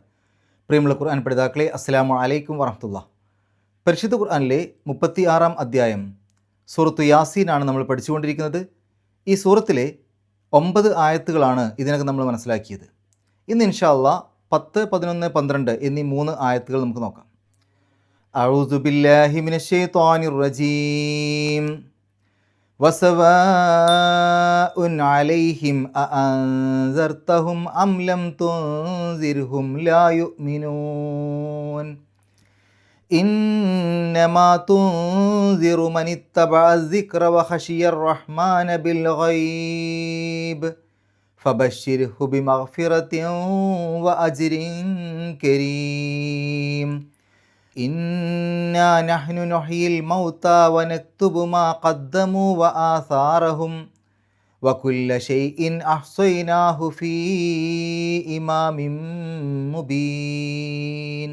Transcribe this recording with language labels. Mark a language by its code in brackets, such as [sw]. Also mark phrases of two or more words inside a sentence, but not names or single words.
[ml] പ്രിയമുള്ള ഖുർആൻ പഠിതാക്കളെ, [ar] السلام عليكم ورحمة الله. [ml] പരിശുദ്ധ ഖുർആനിലെ 36 അധ്യായം സൂറത്തു യാസീനാണ് നമ്മൾ പഠിച്ചുകൊണ്ടിരിക്കുന്നത്. ഈ സൂറത്തിലെ 9 ആയത്തുകളാണ് ഇതിനകം നമ്മൾ മനസ്സിലാക്കിയത്. ഇന്ന് [ar] إن شاء الله [ml] 10, 11, 12 എന്നീ 3 ആയത്തുകൾ നമുക്ക് നോക്കാം. [ar] أعوذ بالله من الشيطان الرجيم. وسواء عليهم أأنذرتهم أم لم تنذرهم لا يؤمنون إنما تنذر من اتبع الذكر وخشي الرحمن بالغيب فبشره بمغفرة وأجر كريم إنا نحن نحيي الموتى ونكتب ما قدموا وآثارهم وكل شيء أحصيناه في إمام مبين.